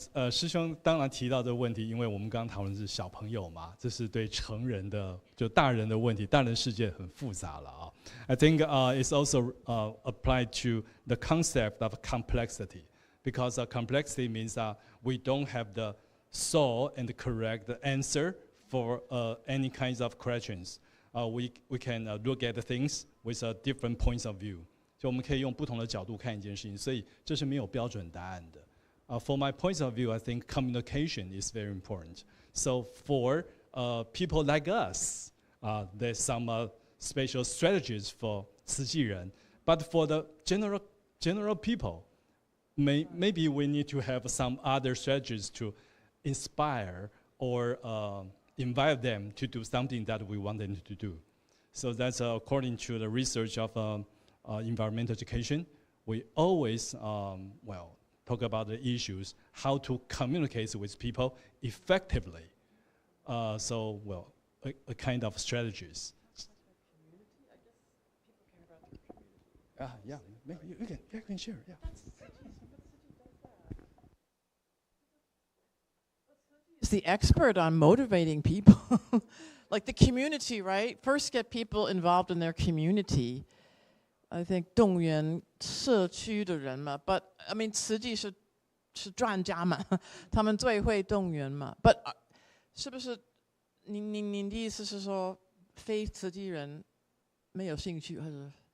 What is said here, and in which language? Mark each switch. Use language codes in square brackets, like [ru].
[zh] 师兄当然提到这个问题，因为我们刚刚讨论是小朋友嘛，这是对成人的，就大人的问题，大人世界很复杂了啊。 [en] I think it's also applied to the concept of complexity, because complexity means we don't have the sole and the correct answer for any kinds of questions. We can look at the things with different points of view. [zh] 就我们可以用不同的角度看一件事情，所以这是没有标准答案的。 [en] For my point of view, I think communication is very important. So for people like us, there's some special strategies for 慈济人. But for the general people, maybe we need to have some other strategies to inspire or invite them to do something that we want them to do. So that's according to the research of environmental education. We always, talk about the issues, how to communicate with people effectively. A kind of strategies. Yeah, maybe you can share, yeah. Is the expert on motivating people. Like the community, right? First get people involved in their community. I think [zh] 动员社区的人嘛 ， [en] but I mean [zh] 慈济是专家嘛，他们最会动员嘛。 But 是不是您的意思是说非慈济人没有兴趣，或者？